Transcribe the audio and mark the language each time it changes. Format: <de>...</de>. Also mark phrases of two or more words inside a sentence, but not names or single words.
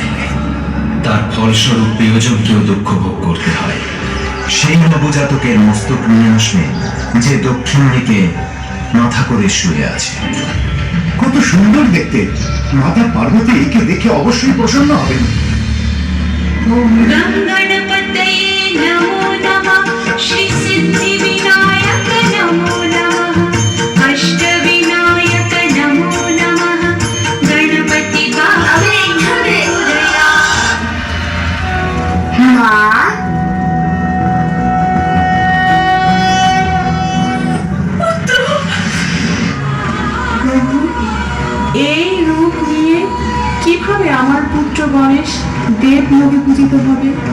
<bn>তার ফলস্বরূপ প্রিয়জনকেও দুঃখ ভোগ করতে হয়। সেই নবজাতকের মস্তক নিয়ে আসবে যে দক্ষিণ দিকে মাথা করে শুয়ে আছে। কত সুন্দর দেখতে! মাতা পার্বতী একে দেখে অবশ্যই প্রসন্ন হবেন।</bn> <sa>ॐ गं गणपतये नमो नमः श्री सिद्धिविनायक नमो नमः अष्टविनायक नमो नमः गणपति</sa> <bn>প্রভু, এই রূপ নিয়ে কিভাবে আমার পুত্র গণেশ দেবলোকে পূজিত হবে?</bn>